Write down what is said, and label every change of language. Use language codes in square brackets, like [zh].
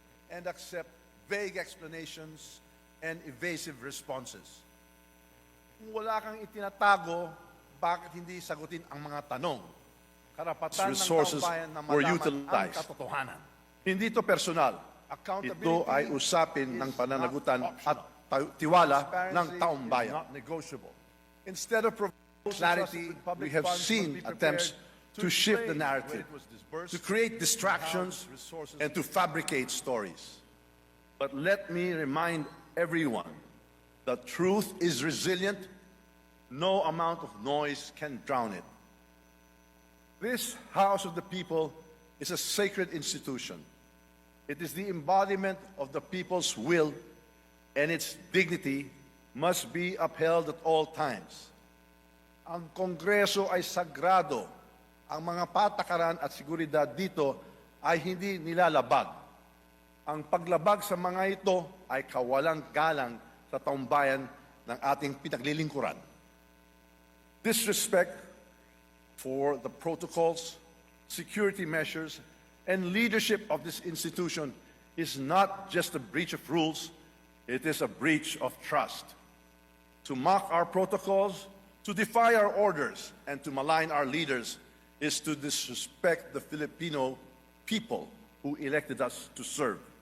[en] and accept vague explanations and evasive responses. [tl] Kung wala kang itinatago, bakit hindi sagutin ang mga tanong? Karapatan ng taumbayan na malaman ang katotohanan. Hindi ito personal. Ito ay usapin ng pananagutan at tiwala ng [en] Transparency [tl] taong [en] is [tl] bayan. [en] not negotiable. Instead of providing Clarity, we have seen attempts to shift the narrative, to create distractions, and to fabricate stories. But let me remind everyone that truth is resilient. No amount of noise can drown it. This House of the People is a sacred institution. It is the embodiment of the people's will, and its dignity must be upheld at all times. [tl] Ang Kongreso ay sagrado. Ang mga patakaran at seguridad dito ay hindi nilalabag. Ang paglabag sa mga ito ay kawalang galang sa taumbayan ng ating pinaglilingkuran. [en] Disrespect for the protocols, security measures, and leadership of this institution is not just a breach of rules, it is a breach of trust. To mock our protocols, to defy our orders, and to malign our leaders is to disrespect the Filipino people who elected us to serve.